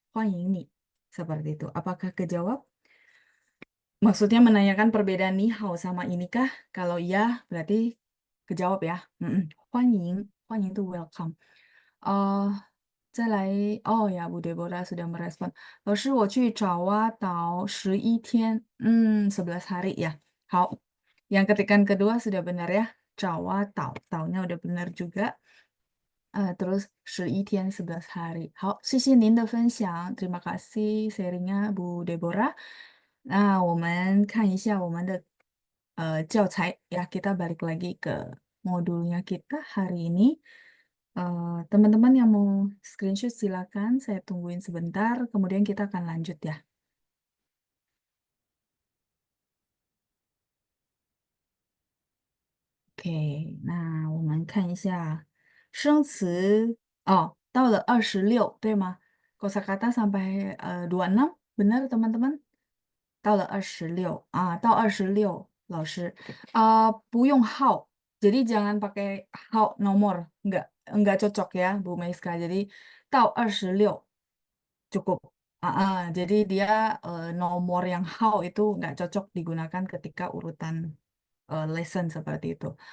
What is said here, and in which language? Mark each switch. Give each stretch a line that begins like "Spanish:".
Indonesian: Huan Ying nih. Seperti itu. Apakah kejawab? Maksudnya menanyakan perbedaan ni hao sama ini kah? Kalau iya, berarti kejawab ya. Huan Ying. Huan Ying itu welcome.
Chinese: 再来，哦呀，
Indonesian: Bu Deborah sudah merespon.
Chinese: 老师，我去爪哇岛11天，
Indonesian: 11 hari ya. 好，yang ketikan kedua sudah benar ya. Jawa Tau, taunya udah benar juga. Terus
Chinese: 11天
Indonesian: 11 hari.
Chinese: 好，谢谢您的分享，
Indonesian: terima kasih sharingnya Bu Deborah.
Chinese: Nah, 我们看一下我们的教材 ya.
Indonesian: Kita balik lagi ke modulnya kita hari ini. Teman-teman yang mau screenshot silakan, saya tungguin sebentar, kemudian kita akan lanjut ya.
Chinese: OK，那我们看一下生词哦，到了26，对吗？
Indonesian: kosakata sampai 26, benar teman-teman?
Chinese: 到了26，到26，老师，不用号，
Indonesian: jadi jangan pakai hao nomor, enggak cocok ya Bu Maiska. Jadi
Chinese: 到26
Indonesian: cukup. Jadi dia nomor yang how itu nggak cocok digunakan ketika urutan lesson seperti itu.